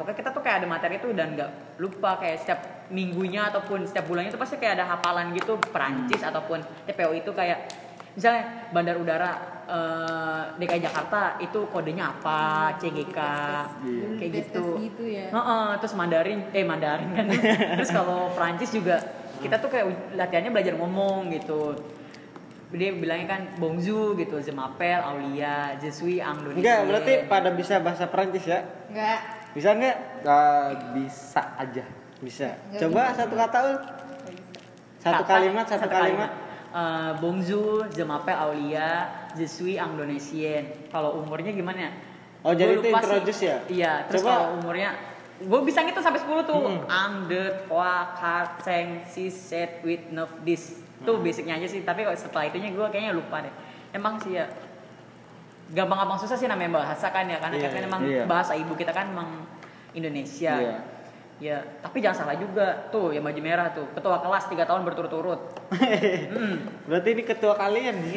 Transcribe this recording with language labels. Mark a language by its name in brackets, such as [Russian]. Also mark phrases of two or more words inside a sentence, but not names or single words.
[Indonesian] Pokoknya kita tuh kayak ada materi itu dan nggak lupa, kayak setiap minggunya ataupun setiap bulannya itu pasti kayak ada hafalan gitu, Perancis ataupun TPO itu kayak misalnya bandar udara DKI Jakarta itu kodenya apa, CGK kayak gitu. Gitu ya. Terus Mandarin kan. Terus kalau Perancis juga kita tuh kayak latihannya belajar ngomong gitu. Dia bilangnya kan bonjour gitu, [French] je m'appelle Aulia, je suis Indonesia. [Indonesian] Enggak, berarti pada bisa bahasa Perancis ya? Enggak. Bisa enggak? Bisa aja. Bisa. Nggak Coba bisa. satu kata Ul. Satu kalimat. [French] Bonjour, je m'appelle Aulia, je suis Indonesian. [Indonesian] Kalau umurnya gimana ya? Oh, jadi Gua itu lupa introduce sih. ya? Iya, terus Coba. kalau umurnya gue bisa ngitung sampai 10 tuh. Ande, kwa, kar, seng, si, set, with, nerve, this. Tuh basicnya aja sih, tapi kalau setelah itunya gue kayaknya lupa deh. Emang sih ya gampang-gampang susah sih namanya bahasa kan ya, karena Iya, kan emang iya. bahasa ibu kita kan emang Indonesia. Iya. Ya, tapi jangan salah juga. Tuh, yang baju merah tuh, ketua kelas 3 tahun berturut-turut. Berarti ini ketua kalian nih.